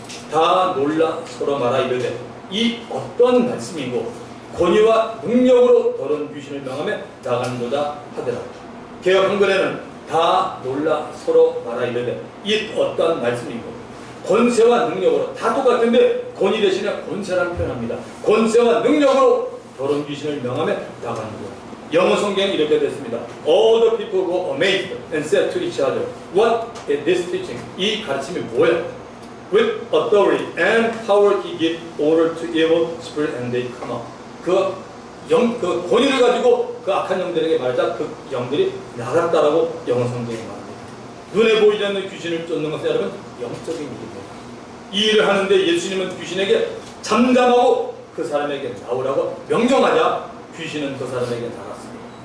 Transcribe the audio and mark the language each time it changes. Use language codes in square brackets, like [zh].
[ko] 다 놀라 서로 말하 이르되 이 어떤 말씀이고 권위와 능력으로 더러운 귀신을 명하며 나간도다 하더라. 개역 한글에는 다 놀라 서로 말하 이르되 이 어떤 말씀이고 권세와 능력으로 다 똑같은데 권위 대신에 권세라는 표현합니다. 권세와 능력으로 더러운 귀신을 명하며 나가는 것. 영어 성경이 이렇게 됐습니다. [en] All the people were amazed and said to each other, What is this teaching? [ko] 이 가르침이 뭐야? [en] With authority and power he gave order to evil spirit and they come out. [ko] 그 권위를 가지고 그 악한 영들에게 말하자 그 영들이 나갔다라고 영어 성경이 말합니다. 눈에 보이지 않는 귀신을 쫓는 것은 여러분 영적인 일입니다. 이 일을 하는데 예수님은 귀신에게 잠잠하고 그 사람에게 나오라고 명령하자 귀신은 그 사람에게 나갔습니다.